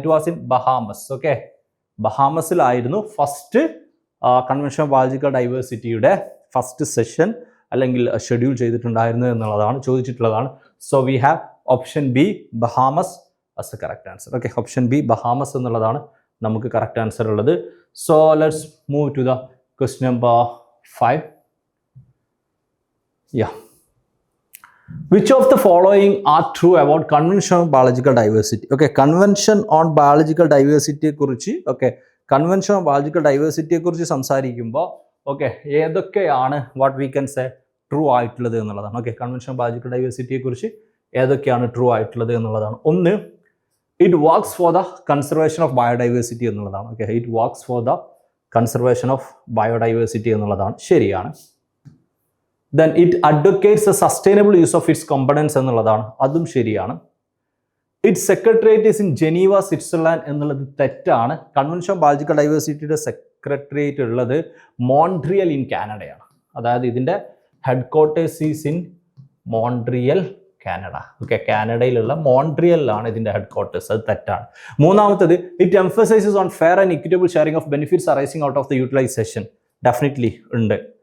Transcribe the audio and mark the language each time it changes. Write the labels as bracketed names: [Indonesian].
[English] It was in Bahamas. [Malayalam] ബഹാമസിലായിരുന്നു first convention of biological ഡൈവേഴ്സിറ്റിയുടെ first session അല്ലെങ്കിൽ schedule ചെയ്തിട്ടുണ്ടായിരുന്നു എന്നുള്ളതാണ് ചോദിച്ചിട്ടുള്ളതാണ്. [English] So we have option B Bahamas as the correct answer. [Malayalam] Option B Bahamas എന്നുള്ളതാണ് നമുക്ക് correct answer ഉള്ളത്. [English] So let's move to the question number 5. Which of the following are true about convention on biological diversity? [Malayalam] Okay, convention on biological diversity കുറിച്ച് convention on biological diversity കുറിച്ച് സംസാരിക്കുമ്പോൾ ഏതൊക്കെയാണ് [English] what we can say [Malayalam] true ആയിട്ടുള്ളത് എന്നുള്ളതാണ്. convention on biological diversity കുറിച്ച് ഏതൊക്കെയാണ് true ആയിട്ടുള്ളത് എന്നുള്ളതാണ്. [English] ഒന്ന്, it works for the conservation of biodiversity എന്നുള്ളതാണ്. it works for the conservation of biodiversity [Malayalam] എന്നുള്ളതാണ് ശരിയാണ്. [English] Then it advocates the sustainable use of its components [Malayalam] എന്നുള്ളതാണ്, അതും ശരിയാണ്. [English] Its secretariat is in Geneva, Switzerland [Malayalam] എന്നുള്ളത് തെറ്റാണ്. കൺവെൻഷൻ ഓൺ ബയോളജിക്കൽ ഡൈവേഴ്സിറ്റിയുടെ സെക്രട്ടേറിയറ്റ് ഉള്ളത് Montreal in കാനഡയാണ്. അതായത് ഇതിൻ്റെ [English] Headquarters is in Montreal, Canada. [Malayalam] കാനഡയിലുള്ള മോൺട്രിയലിലാണ് ഇതിൻ്റെ ഹെഡ് ക്വാർട്ടേഴ്സ്, അത് തെറ്റാണ്. മൂന്നാമത്തത്, [English] It emphasises on fair and equitable sharing of benefits arising out of the utilisation. [Malayalam] Definitely ഉണ്ട്.